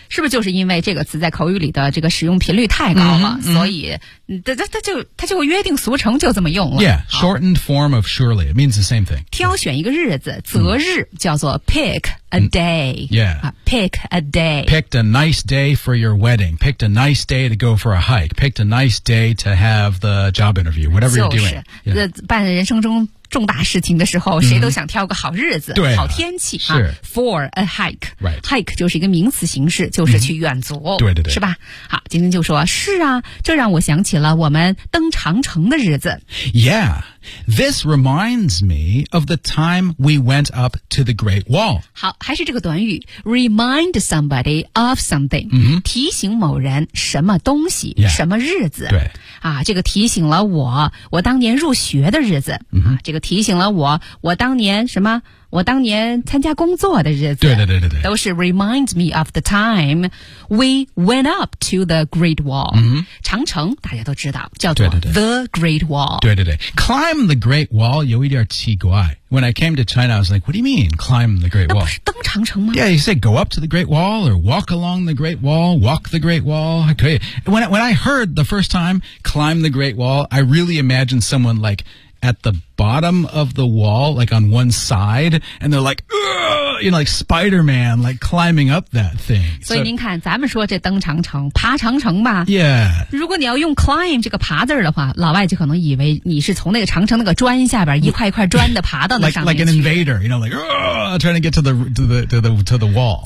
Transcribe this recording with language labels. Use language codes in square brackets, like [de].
[zh] 是不是就是因为这个词在口语里的这个使用频率太高了、 [en] mm-hmm. [zh] 所以它就约定俗成就这么用了 [en] yeah shortened form of surely it means the same thing [zh] 挑选一个日子择日、mm. 叫做 [en] pick a day、 mm. yeah pick a day picked a nice day for your wedding picked a nice day to go for a hike picked a nice day to have the job interview whatever、 [zh] 就是、 [en] you're doing [zh] 就是办人生中重大事情的时候、谁都想挑个好日子对、好天气是、 [en] for a hike、 right. [zh] hike 就是一个名词形式就是去远足、对对对是吧好今天就说是啊这让我想起了我们登长城的日子 [en] Yeah This reminds me of the time we went up to the Great Wall [zh] 好还是这个短语 [en] Remind somebody of something、 mm-hmm. [zh] 提醒某人什么东西、 [en] yeah. [zh] 什么日子对啊，这个提醒了我当年入学的日子、 [en] mm-hmm. [zh] 啊，这个提醒了我当年什么？我当年参加工作的日子。对对对对对，都是 [en] remind me of the time we went up to the Great Wall、 mm-hmm. [zh] 长城大家都知道，叫做 the Great Wall。对对对 ， [en] climb the Great Wall [zh] 有一点奇怪。 [en] When I came to China, I was like, "What do you mean, climb the Great Wall?" [zh] 那不是登长城吗 [en] ？Yeah, you say go up to the Great Wall or walk along the Great Wall, walk the Great Wall. Okay. When I heard the first time, climb the Great Wall, I really imagined someone like at the bottom of the wall, like on one side, and they're like, "Ugh!" you know, like Spider-Man, like climbing up that thing. [zh] 所以您看，咱们说这登长城、爬长城吧。 [en] Yeah. [zh] 如果你要用 climb 这个爬字的话，老外就可能以为你是从那个长城那个砖下边一块一块砖的爬到那上面去。 [en] Like an invader, you know, like trying to get to the wall.